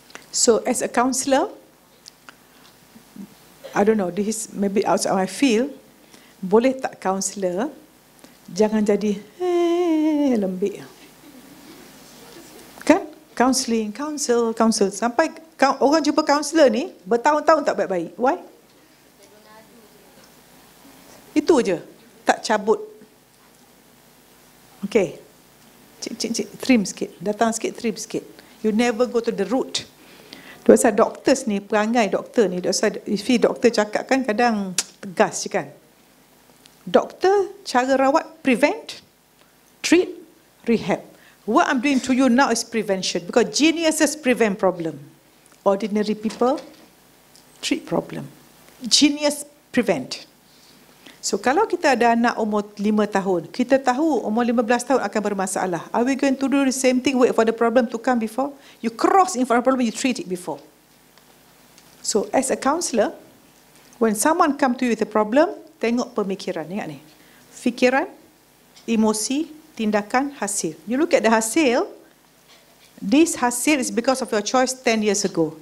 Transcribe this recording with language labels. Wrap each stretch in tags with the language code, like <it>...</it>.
<en>So as a counsellor, I don't know, this is maybe outside my field,</en> <ms>boleh tak counsellor jangan jadi lembik. Kan? Counsel. Sampai orang jumpa counsellor ni bertahun-tahun tak baik-baik.</ms> <en>Why?</en> <ms>Itu je. Tak cabut. Okay. Cik, trim sikit. Datang sikit, trim sikit.</ms> <en>You never go to the root.</en> <ms>Dosa doctors ni, perangai doktor ni, dosa doktor cakap kan kadang tegas je kan. Doktor, cara rawat, prevent, treat, rehab.</ms> <en>What I'm doing to you now is prevention, because geniuses prevent problem. Ordinary people treat problem. Genius prevent.</en> <ms>So kalau kita ada anak umur 5 tahun, kita tahu umur 15 tahun akan bermasalah.</ms> <en>Are we going to do the same thing, wait for the problem to come before? You cross in front of the problem, you treat it before. So as a counsellor, when someone come to you with a problem,</en> <ms>tengok pemikiran, ingat ni. Fikiran, emosi, tindakan, hasil.</ms> <en>You look at the hasil, this hasil is because of your choice 10 years ago.</en>